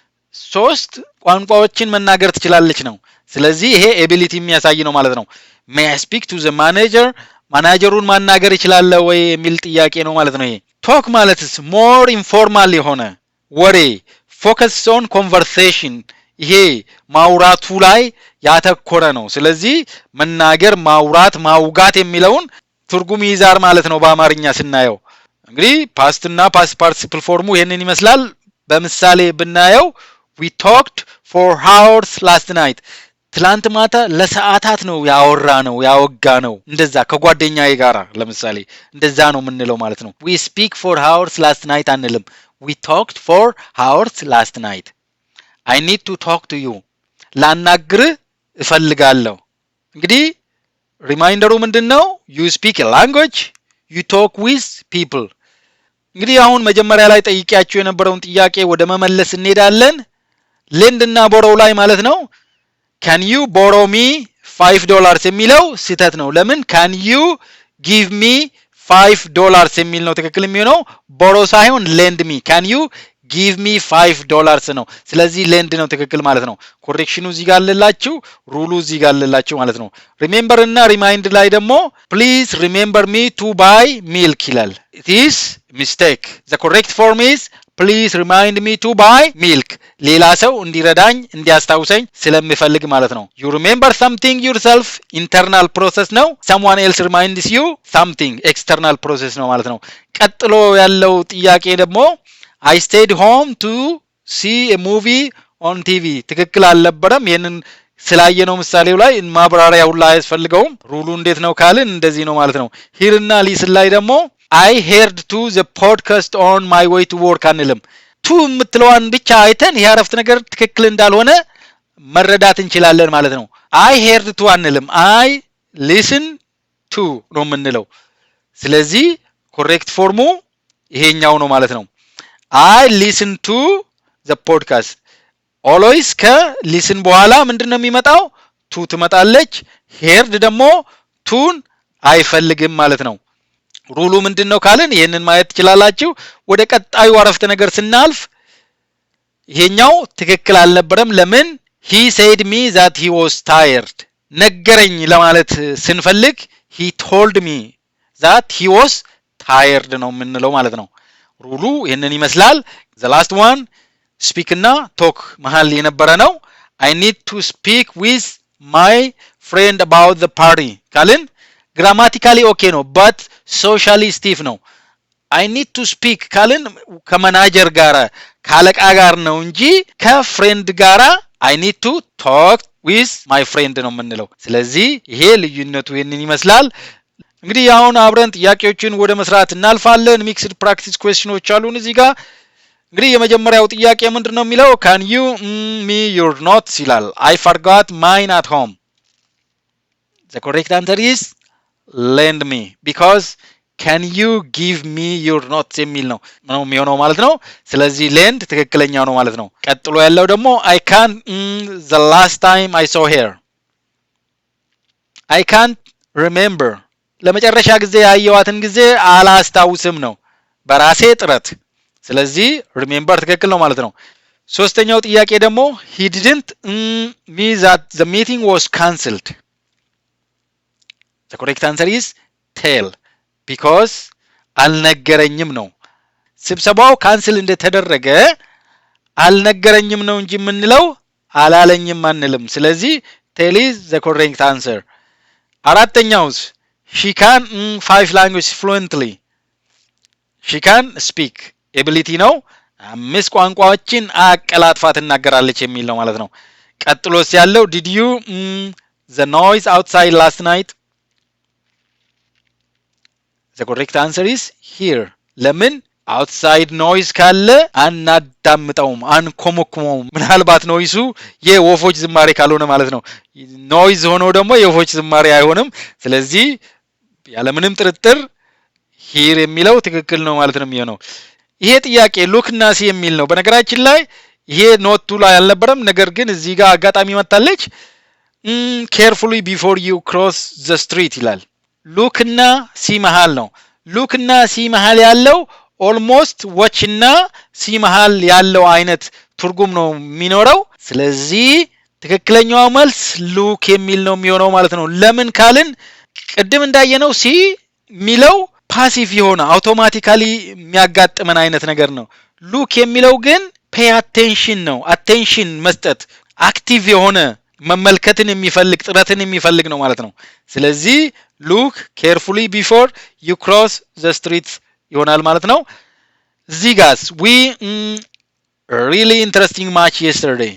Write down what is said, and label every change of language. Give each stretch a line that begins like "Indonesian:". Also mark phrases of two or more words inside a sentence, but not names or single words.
Amharic: 3 ቋንቋዎችን መናገር ትችላለች ነው። ስለዚህ ይሄ ኤቢሊቲ የሚያሳይ ነው ማለት ነው።
English: may I speak to the manager
Amharic: ማናጀሩን ማናገር ይችላል ወይ የሚል ጥያቄ ነው ማለት ነው። ይሄ talk ማለትስ
English: more informal
Amharic: የሆነ ወሬ
English: focus on conversation
Amharic: ይሄ ማውራቱ ላይ ያተኮረ ነው። ስለዚህ መናገር ማውራት ማውጋት የሚለውን ትርጉም ይዛር ማለት ነው በአማርኛ ስናየው። እንግዲህ ፓስት እና
English: past participle
Amharic: ፎርሙ ይሄንን ይመስላል። በምሳሌ ብናየው
English: we talked for hours last night
Amharic: ትላንት ማታ ለሰዓታት ነው ያወራ ነው ያወጋ ነው። እንደዛ ከጓደኛዬ ጋር ለምሳሌ እንደዛ ነው የምንለው ማለት ነው።
English: we speak for hours last night
Amharic: አንልም።
English: we talked for hours last night I need to talk to you
Amharic: ላናግርህ እፈልጋለሁ። እንግዲህ ሪማይንደሩ ምንድነው?
English: you speak a language you talk with people
Amharic: እንግዲህ አሁን መጀመሪያ ላይ ጠይቄያችሁ የነበረውን ጥያቄ ወደ መመለስ እንሄዳለን። lend እና borrow ላይ ማለት ነው።
English: can you borrow me
Amharic: $5 የሚለው ስህተት ነው። ለምን
English: can you give me $5
Amharic: የሚል ነው ትክክል የሚሆነው። borrow ሳይሆን
English: lend me can you give me $5
Amharic: ነው። ስለዚህ lend ነው ትክክል ማለት ነው። ኮሬክሽኑ እዚህ ጋር አለላችሁ፣ ሩሉ እዚህ ጋር አለላችሁ ማለት ነው። remember እና remind ላይ ደግሞ
English: please remember me to buy milk
Amharic: ይላል።
English: it is mistake. the correct form is please remind me to buy milk
Amharic: ሌላ ሰው እንዲረዳኝ እንዲያስታውሰኝ ስለምፈልግ ማለት ነው።
English: you remember something yourself internal process
Amharic: ነው።
English: someone else reminds you something external process
Amharic: ነው ማለት ነው። ቀጥሎ ያለው ጥያቄ ደግሞ
English: I stayed home to see a movie on TV
Amharic: ትክክል አልነበረም። ይሄንን ስላየነው ምሳሌው ላይ ማብራሪያ ሁሉ አያስፈልገውም። ሩሉ እንዴት ነው ካልን እንደዚህ ነው ማለት ነው። here እና listen ላይ ደግሞ
English: I heard to the podcast on my way to work
Amharic: አንልም። to የምትለዋን ብቻ አይተን ይሄ አረፍተ ነገር ትክክል እንዳልሆነ መረዳት እንችላለን ማለት ነው።
English: I heard to
Amharic: አንልም።
English: I listen to
Amharic: ነው የምንለው። ስለዚህ
English: correct form
Amharic: ይሄኛው ነው ማለት ነው።
English: I listen to the podcast always
Amharic: ከሊስን በኋላ ምንድነው የሚመጣው ቱ ትመጣለች heard ደግሞ ቱን አይፈልግም ማለት ነው። ሩሉ ምንድነው ካልን ይሄንን ማየት ትችላላችሁ። ወደ ቀጣዩ አረፍተ ነገር ስናልፍ ይሄኛው ትክክል አልነበረም። ለምን
English: he said me that he was tired
Amharic: ነገረኝ ለማለት ስንፈልግ
English: he told me that he was tired
Amharic: ነው የምንለው ማለት ነው። ሩሉ ይሄንን ይመስላል።
English: the last one speak
Amharic: እና talk መሃል የነበረ ነው።
English: I need to speak with my friend about the party
Amharic: ካልን
English: grammatically okay
Amharic: ነው
English: but socially stiff
Amharic: ነው።
English: I need to speak
Amharic: ካልን ከመናጀር ጋር ካለቃ ጋር ነው እንጂ ከፍሬንድ ጋር
English: I need to talk with my friend
Amharic: ነው የምንለው። ስለዚህ ይሄ ልዩነቱ ይሄንን ይመስላል። እንግዲህ አሁን አብረን ጥያቄዎችን ወደ መስራት እናልፋለን።
English: mixed practice questions
Amharic: አሉን እዚህ ጋር። እንግዲህ የመጀመሪያው ጥያቄ ምንድነው የሚለው
English: can you me your notes
Amharic: ይላል።
English: I forgot mine at home. The correct answer is lend me because can you give me your notes
Amharic: የሚል ነው የሚሆነው ማለት ነው። ስለዚህ
English: lend
Amharic: ትክክለኛው ነው ማለት ነው። ቀጥሎ ያለው ደግሞ
English: I can't the last time I saw her. I can't remember
Amharic: ለመጨረሻ ጊዜ ያየዋትን ጊዜ አላስታውስም ነው በራሴ ጥረት። ስለዚህ remember ትክክል ነው ማለት ነው። ሶስተኛው ጥያቄ ደግሞ
English: he didn't me that the meeting was cancelled. The correct answer is tell because
Amharic: አልነገረኝም ነው። ስብሰባው ካንስል እንደተደረገ አልነገረኝም ነው እንጂ የምንለው አላለኝም አንልም። ስለዚህ
English: tell is the correct answer. አራተኛውስ she can 5 languages fluently. she can speak ability
Amharic: ነው። 5 ቋንቋዎችን አቀላጥፋ ትናገራለች የሚል ነው ማለት ነው። ቀጥሎስ ያለው
English: did you the noise outside last night? The correct answer is here.
Amharic: ለምን
English: outside noise
Amharic: ካለ አናዳምጣውም አንኮመኩመውም። ምናልባት ኖይሱ የወፎች ዝማሬ ካልሆነ ማለት ነው። ኖይዝ ሆኖ ደግሞ የወፎች ዝማሬ አይሆንም። ስለዚህ ያለምንም ጥርጥር here የሚለው ትክክል ነው ማለት ነው የሚሆነው። ይሄ ጥያቄ ሉክ እና ሲ የሚል ነው። በነገራችን ላይ ይሄ ኖቱ ላይ አልነበረም፣ ነገር ግን እዚህ ጋር አጋጣሚ መጣለች።
English: carefully before you cross the street
Amharic: ይላል። ሉክ እና ሲ መሃል ነው። ሉክ እና ሲ መሃል ያለው ኦልሞስት watch እና ሲ መሃል ያለው አይነት ትርጉም ነው የሚኖረው። ስለዚህ ትክክለኛው መልስ ሉክ የሚል ነው የሚሆነው ማለት ነው። ለምን ካልን ቅድም እንዳየነው ሲ የሚለው ፓሲቭ የሆነ አውቶማቲካሊ የሚያጋጥመን አይነት ነገር ነው። ሉክ የሚለው ግን
English: pay attention
Amharic: ነው። attention መስጠት አክቲቭ የሆነ መመልከትን የሚፈልግ ጥረትን የሚፈልግ ነው ማለት ነው። ስለዚህ
English: look carefully before you cross the street
Amharic: ይሆናል ማለት ነው። እዚህ ጋር
English: we really interesting match yesterday.